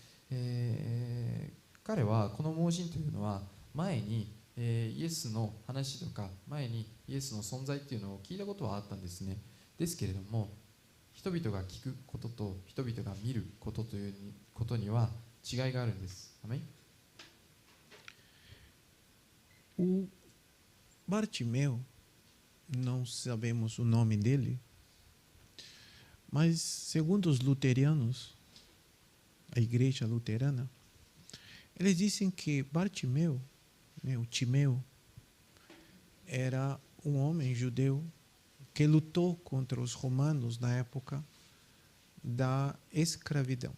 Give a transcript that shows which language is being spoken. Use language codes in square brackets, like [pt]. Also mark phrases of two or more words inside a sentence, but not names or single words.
[ja] 彼はこの盲人というのは前に、イエスの話とか前にイエスの存在っていうのを聞いたことはあったんですね。ですけれども、人々が聞くことと人々が見ることということには違いがあるんです。アメン。 [pt] O Bartimeu, não sabemos o nome dele, mas segundo os luteranos, a igreja luterana, eles dizem que Bartimeu, o Timeu, era um homem judeu que lutou contra os romanos na época da escravidão.